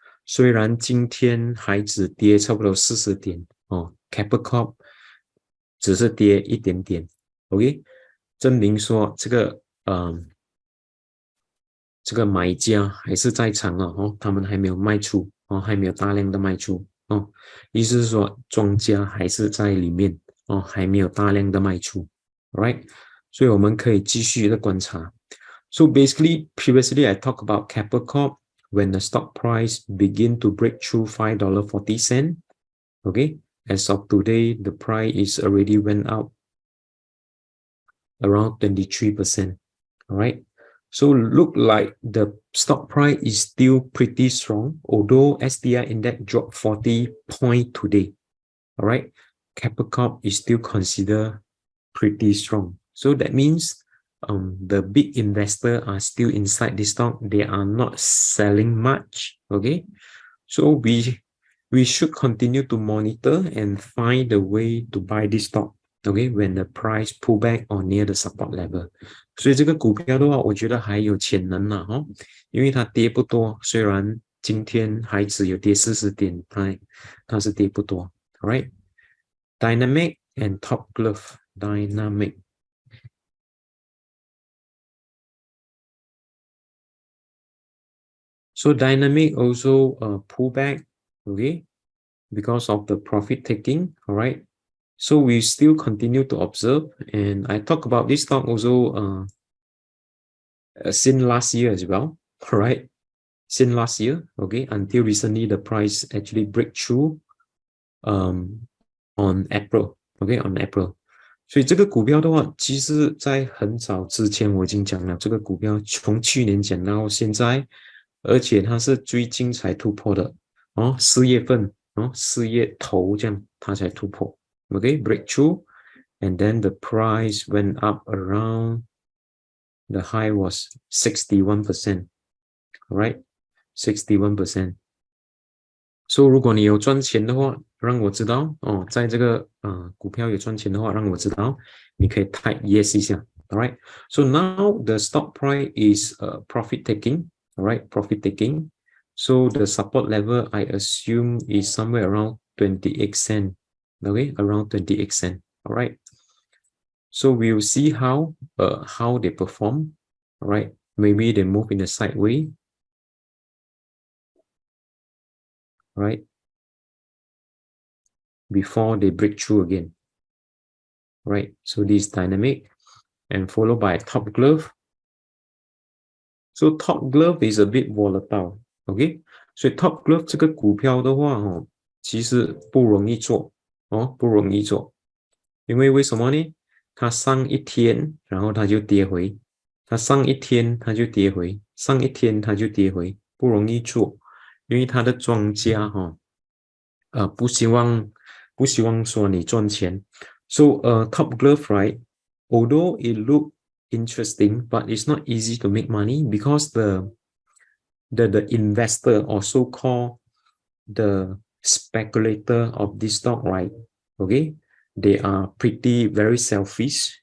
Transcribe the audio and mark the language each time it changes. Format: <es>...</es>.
<zh>虽然今天还只跌差不多40点哦 ，Keppel Corp 只是跌一点点 ，OK， 证明说这个买家还是在场了哦，他们还没有卖出哦，还没有大量的卖出哦，意思是说庄家还是在里面哦，还没有大量的卖出 ，right？所以我们可以继续的观察。</zh> <en>So basically, previously I talked about Keppel Corp when the stock price begin to break through $5.40. Okay, as of today, the price is already went up around 23%. All right. So look like the stock price is still pretty strong, although SDI index dropped 40 points today. All right. Keppel Corp is still considered pretty strong. So that means the big investors are still inside the stock. They are not selling much. Okay. So we should continue to monitor and find a way to buy this stock. Okay, when the price pull back or near the support level.</en> <zh>所以这个股票的话，我觉得还有潜能啦，哦，因为它跌不多，虽然今天还只有跌40点，它是跌不多。</zh> <en>Alright, Dyna-mac and Top Glove. Dyna-mac. So Dyna-mac also pull back, okay, because of the profit taking. All right. So we still continue to observe, and I talk about this stock also since last year as well. All right, since last year, okay, until recently the price actually break through on April, okay, on April.</en> <zh>所以这个股票的话，其实在很早之前我已经讲了，这个股票从去年讲到现在，而且它是最近才突破的哦，4月份哦，4月头这样它才突破 ，</zh> <en>OK breakthrough, and then the price went up around the high was 61%, right? 61%.</en> <zh>So 如果你有赚钱的话，让我知道哦，在这个股票有赚钱的话，让我知道，你可以</zh> <en>type yes</en> <zh>一下 ，alright?</zh> <en>So now the stock price is profit taking, alright? Profit taking. So the support level I assume is somewhere around 28 cent, okay? Around 28 cent, alright? So we'll see how they perform, alright? Maybe they move in a sideways, right? Before they break through again, right? So this Dyna-mac and followed by Top Glove. So Top Glove is a bit volatile, OK?</en> <zh>所以 Top Glove 这个股票的话，哦，其实不容易做哦，不容易做，因为为什么呢？它上一天，然后它就跌回，它上一天它就跌回，上一天它就跌回，不容易做，因为它的庄家哈，不希望说你赚钱。</zh> <en>So Top Glove, right? Although it look interesting, but it's not easy to make money because the investor or so-called the speculator of this stock, right? Okay, they are very selfish.</en>